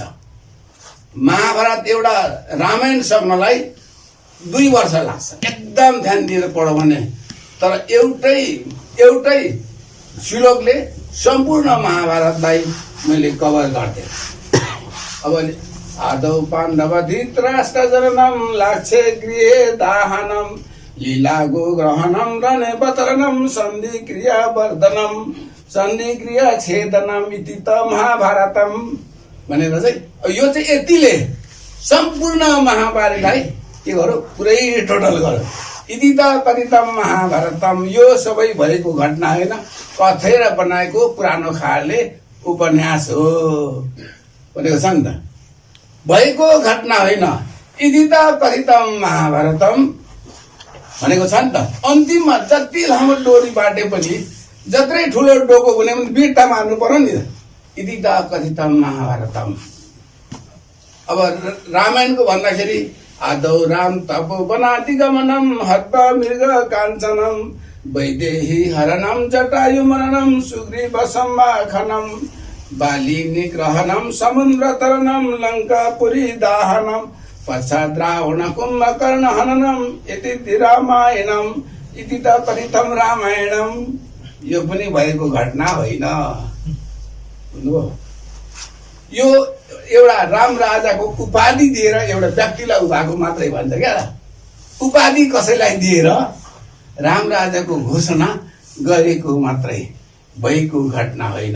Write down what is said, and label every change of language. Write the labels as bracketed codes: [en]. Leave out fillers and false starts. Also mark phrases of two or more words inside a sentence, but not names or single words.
[ne] महाभारत एउटा रामायण सक्नलाई 2 वर्ष लाग्छ, एकदम ध्यान दिएर पढो भने। तर एउटै श्लोकले सम्पूर्ण महाभारतलाई मैले कभर गर्थे। [sa] अब आदौ पाण्डव धृतराष्ट्र जननम लाक्षे गृहे दाहनम लीलागो ग्रहणम रणे बतरणम सन्धि क्रिया वर्धनम सन्धि क्रिया छेदनम इति त महाभारतम [ne] भनेर चाहिँ यो चाहिँ यतिले सम्पूर्ण महाभारतलाई के गर्यो, पुरै टोटल गर्यो। [sa] इति त कथितम महाभारतम, [ne] यो सबै भएको घटना होइन, कथेर बनाएको पुरानो खालले उपन्यास हो भनेको छ नि त, भएको घटना होइन। [sa] इति त कथितम महाभारतम [ne] भनेको छ नि त। अन्तिममा जति लामो डोरी बाटे पनि, जत्रै ठुलो डोको हुने पनि बिर्ता मार्नु पर्यो नि। [sa] इति त कथितम महाभारतम। [ne] अब रामायणको भन्दाखेरि [sa] आदौ राम तप वनाति गमनम हत्वा मृग काञ्चनम वैदेही हरणम जटायु मरणम सुग्रीव सम्माखनम बाली निग्रहणम समुद्र तरणम लङ्कापुरी दाहनम पश्चात् रावण कुम्भकर्ण हननम इति रामायणम। इति त कथितम रामायणम। [ne] यो पनि भएको घटना होइन। यो एउटा राम राजाको उपाधि दिएर एउटा व्यक्तिलाई भएको मात्रै भन्छ क्या। उपाधि कसैलाई दिएर राम राजाको घोषणा गरेको मात्रै, भएको घटना होइन।